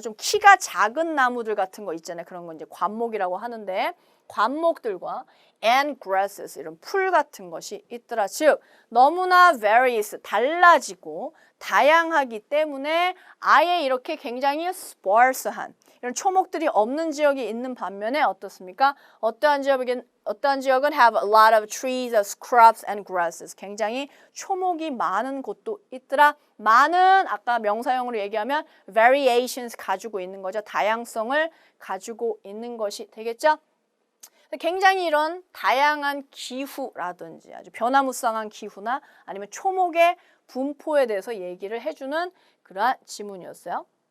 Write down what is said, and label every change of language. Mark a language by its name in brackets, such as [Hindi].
[Korean] 좀 키가 작은 나무들 같은 거 있잖아요. 그런 거 이제 관목이라고 하는데 관목들과 [English] and grasses [Korean] 이런 풀 같은 것이 있더라. 즉 너무나 various 달라지고 다양하기 때문에 아예 이렇게 굉장히 sparse한 이런 초목들이 없는 지역이 있는 반면에 어떻습니까? 어떠한 지역은 [English] have a lot of trees, scrubs and grasses. [Korean] 굉장히 초목이 많은 곳도 있더라. 많은 아까 명사형으로 얘기하면 variations 가지고 있는 거죠. 다양성을 가지고 있는 것이 되겠죠. 굉장히 이런 다양한 기후라든지 아주 변화무쌍한 기후나 아니면 초목의 분포에 대해서 얘기를 해주는 그러한 지문이었어요.